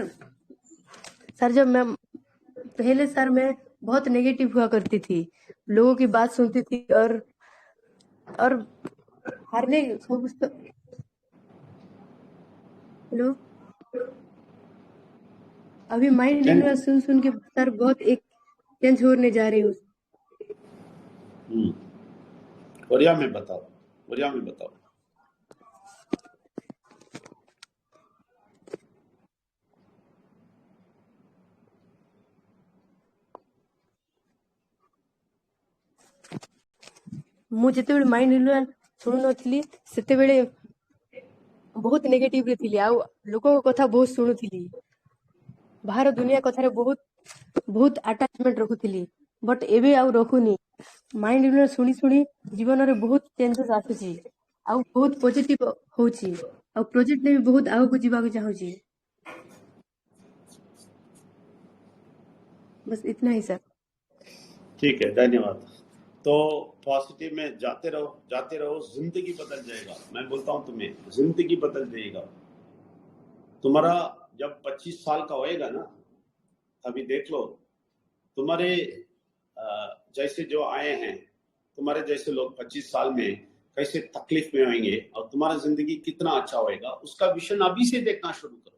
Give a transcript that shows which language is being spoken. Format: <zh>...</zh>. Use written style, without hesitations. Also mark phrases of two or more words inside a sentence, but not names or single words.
<hi>सर जब मैं पहले सर मैं बहुत नेगेटिव हुआ करती थी, लोगों की बात सुनती थी और हारने हेलो, अभी</hi> <en>mind renewal</en> <hi>सुन के सर बहुत एक चेंज होने जा रही हूँ। ओरिया में बताओ।</hi> <or>ମୁଁ ଯେତେବେଳେ</or> <en>mind renewal</en> <or>ଶୁଣୁନଥିଲି ସେତେବେଳେ ବହୁତ ନେଗେଟିଭରେ ଥିଲି, ଆଉ ଲୋକଙ୍କ କଥା ବହୁତ ଶୁଣୁଥିଲି, ବାହାର ଦୁନିଆ କଥାରେ ବହୁତ ଆଟାଚମେଣ୍ଟ ରଖୁଥିଲି। ବଟ୍ ଏବେ ଆଉ ରଖୁନି।</or> <en>mind renewal</en> <or>ଶୁଣି ଜୀବନରେ ବହୁତ ଚେଞ୍ଜେସ୍ ଆସୁଛି, ଆଉ ବହୁତ ପଜିଟିଭ ହଉଛି, ଆଉ ପ୍ରୋଜେକ୍ଟରେ ବି ବହୁତ ଆଗକୁ ଯିବାକୁ ଚାହୁଁଛି।</or> <hi>बस इतना ही सर। ठीक है, धन्यवाद। तो पॉजिटिव में जाते रहो, जिंदगी बदल जाएगा। मैं बोलता हूं तुम्हें, जिंदगी बदल जाएगा तुम्हारा। जब 25 साल का होएगा ना, अभी देख लो तुम्हारे जैसे जो आए हैं, तुम्हारे जैसे लोग 25 साल में कैसे तकलीफ में होंगे और तुम्हारा जिंदगी कितना अच्छा होएगा, उसका विजन अभी से देखना शुरू करो।</hi>